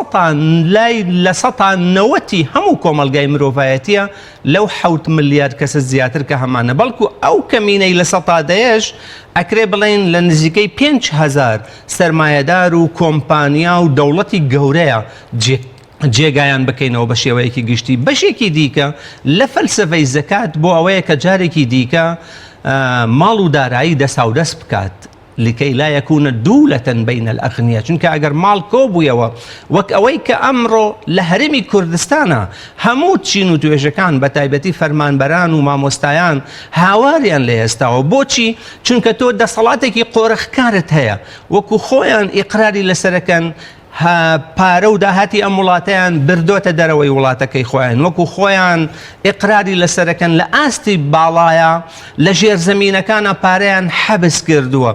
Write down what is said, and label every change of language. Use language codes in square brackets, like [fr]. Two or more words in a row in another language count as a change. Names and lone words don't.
[ckb] سەتا نەوەتی هەموو کۆمەلگای مرۆڤایەتیە لەو 7 ملیار کەسە زیاتر کە هەمانە بەڵکو ئەو کەمینەی لە سەتا دەیەش ئەکرێ بڵێن لە نزیکەی 5,000 سەرمایەدار و کۆمپانیا و دەوڵەتی گەورەیە جێگایان بکەینەوە بە شێوەیەکی گشتی بەشێکی دیکە لە فەلسەفەی زەکات بۆ ئەوەیە کە جارێکی دیکە ماڵ و دارایی دەسا و دەست بکات [ar] لكي لا يكون دولة بين الأغنياء. [ckb] چونکە ئەگەر ماڵ کۆبوویەوە وەک ئەوەی کە ئەمڕۆ لە هەرێمی کوردستانە هەموو چین و توێژەکان بە تایبەتی فەرمانبەران و مامۆستایان هاواریان لێ هێستاوە. بۆچی؟ چونکە تۆ دەسەڵاتێکی قۆرەخکارت هەیە وەکو خۆیان ئیقراری لەسەرەکەن پارە و داهاتی ئەم وڵاتەیان بردۆتە دەرەوەی وڵاتەکەی خۆیان وەکو خۆیان ئیقراری لەسەرەکەن لە ئاستی باڵایە لە ژێر زەمینەکانە پارەیان حەبس کردووە.